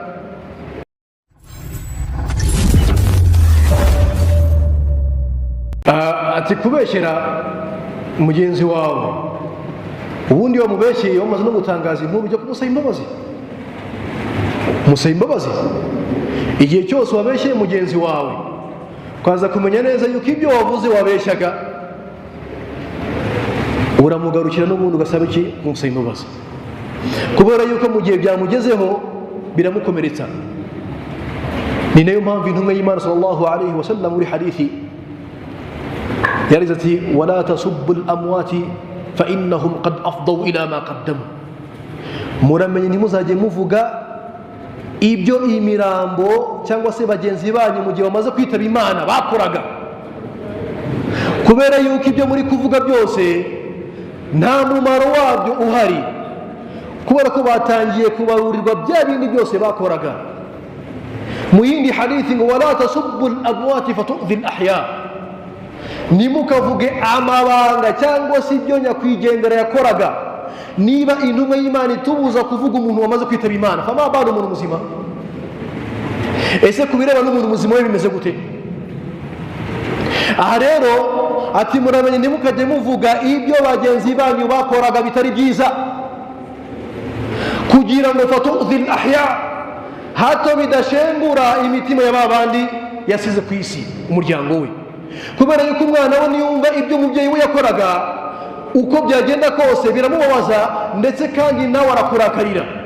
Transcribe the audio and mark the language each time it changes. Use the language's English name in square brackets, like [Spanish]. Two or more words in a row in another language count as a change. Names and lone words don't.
[Kinyarwanda] ati kubeshyera mugenzi wawe ubundi wamubeshyeye wamaze no gutangaza inkuru ujya kumusaba imbabazi musaba imbabazi igihe cyose wabeshyeye mugenzi wawe kwaza kumenya neza yuko ibyo wavuze wabeshyaga uramugarukira n'ubundi ugasaba iki kumusaba imbabazi kubera yuko mu gihe byamugezeho biramukomeretsa ni nayo mpamvu intumwa y'Imana [Arabic] صلى الله عليه وسلم [Kinyarwanda] muri hadithi yarize ati [Arabic] ولا تسبوا الأموات فإنهم قد أفضوا إلى ما قدموا [Kinyarwanda] muramenye ntimuzajye muvuga ibyo imirambo cyangwa se bagenzi banyu mu gihe bamaze kwitaba Imana bakoraga kubera yuko ibyo muri kuvuga byose nta mumaro wabyo uhari kubera ko batangiye kubarurirwa bya bindi byose bakoraga mu yindi hadithi ngo [Arabic] ولا تسبوا الأموات فتؤذوا الأحياء [Kinyarwanda] nimukavuge amabanga cyangwa se ibyo nyakwigendera yakoraga niba intumwa y'Imana itubuza kuvuga umuntu wamaze kwitaba Imana fama bana umuntu muzima ese kubireba n'umuntu muzima we bimeze gute aha rero ati muramenye ntimukajye muvuga ibyo bagenzi banyu bakoraga bitari byiza kugira ngo [Arabic] فتؤذوا الأحياء [Kinyarwanda] hato bidashengura imitima ya babandi yasize ku isi umuryango we kubera yuko umwana we niyumva ibyo umubyeyi we yakoraga uko byagenda kose biramubabaza ndetse kandi nawe arakurakarira